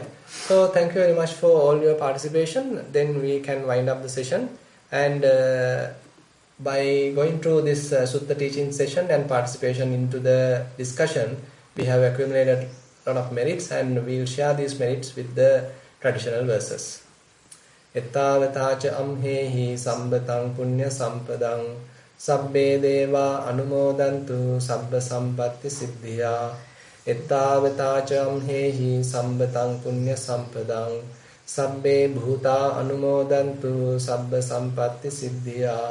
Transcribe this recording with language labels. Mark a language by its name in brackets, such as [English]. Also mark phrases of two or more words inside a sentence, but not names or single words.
[English] So thank you very much for all your participation. Then we can wind up the session. And by going through this Sutta teaching session and participation into the discussion, we have accumulated a lot of merits, and we will share these merits with the traditional verses. [Pali] Ettavatacha amhehi sambatang punya sampadang sabbe deva anumodantu sabba sampatti siddhya. Ettavatacha amhehi sambatang punya sampadang sabbe bhuta anumodantu sabba sampatti siddhya.